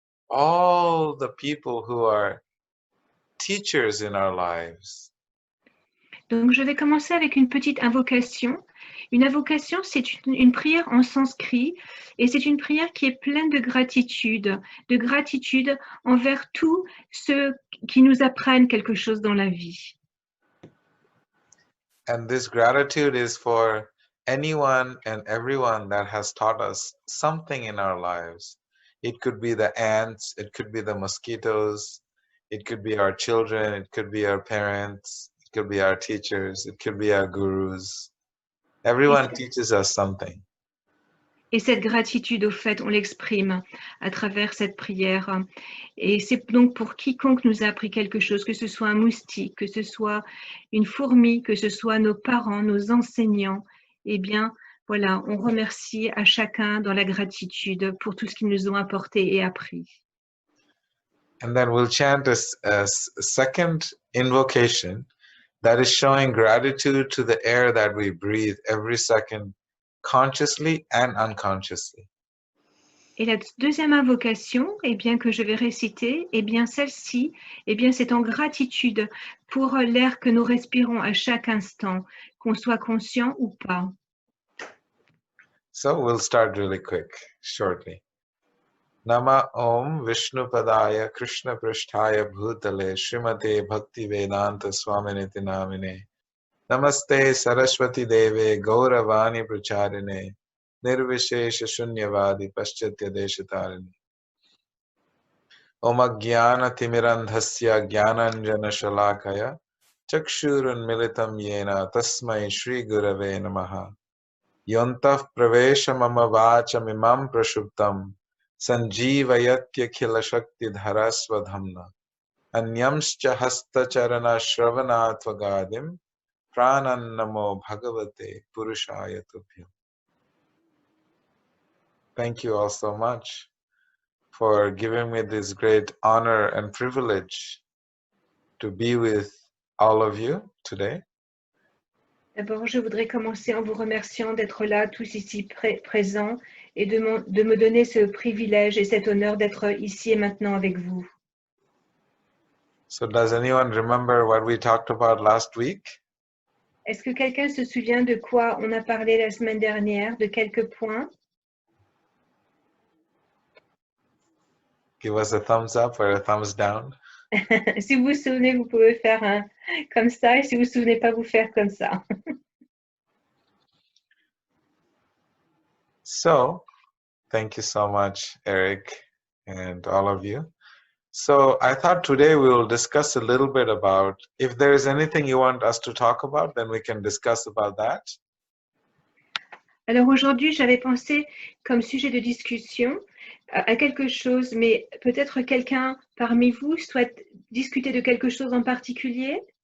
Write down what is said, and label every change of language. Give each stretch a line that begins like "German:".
English: all the people who are teachers in our lives.
French: Donc, je vais commencer avec une petite invocation. Une invocation, c'est une prière en sanskrit et c'est une prière qui est pleine de gratitude envers tous ceux qui nous apprennent quelque chose dans la vie.
English: And this gratitude is for anyone and everyone that has taught us something in our lives. It could be the ants, it could be the mosquitoes, it could be our children, it could be our parents, it could be our teachers, it could be our gurus. Everyone teaches us something.
French: Et cette gratitude, au fait, on l'exprime à travers cette prière. Et c'est donc pour quiconque nous a appris quelque chose, que ce soit un moustique, que ce soit une fourmi, que ce soit nos parents, nos enseignants. Eh bien, voilà, on remercie à chacun dans la gratitude pour tout ce qu'ils nous ont apporté et appris.
English: And then we'll chant a second invocation that is showing gratitude to the air that we breathe every second, consciously and unconsciously.
French: Et la deuxième invocation, eh bien, que je vais réciter, eh bien, celle-ci, eh bien, c'est en gratitude pour l'air que nous respirons à chaque instant, qu'on soit conscient ou pas.
English: So we'll start really quick, shortly.
Sanskrit: Nama Om Vishnu Padaya Krishna Prishtaya Bhutale Srimate Bhakti Vedanta Swaminiti Namine Namaste Saraswati Deve Gauravani Pracharine Nirvishesha Shunyavadi Paschatya Deshatarine Om Ajnana Timirandhasya Jnananjana Shalakaya Chakshurun Militam Yena Tasmai Shri Gurave Namaha Yontaf Pravesha Mama Vacham Imam Prashuptam Sanjeevayatyakila Shakti Dharasvadhamna Anyamscha Hastacharana Shravanatwagadim Pranannamo Bhagavate Purushaya Tubhyam.
English: Thank you all so much for giving me this great honor and privilege to be with all of you today.
French: D'abord, je voudrais commencer en vous remerciant d'être là, tous ici présents, et de me donner ce privilège et cet honneur d'être ici et maintenant avec vous.
English: So does anyone remember what we talked about last week?
French: Est-ce que quelqu'un se souvient de quoi on a parlé la semaine dernière, de quelques points?
English: Give us a thumbs up or a thumbs down.
French: Si vous vous souvenez, vous pouvez faire un comme ça, et si vous ne vous souvenez pas, vous faire comme ça.
English: So, thank you so much, Eric, and all of you. So I thought today we will discuss a little bit about, if there is anything you want us to talk about, then we can discuss about that.
French: Alors aujourd'hui, j'avais pensé comme sujet de discussion à quelque chose, mais peut-être quelqu'un parmi vous souhaite discuter de quelque chose en particulier?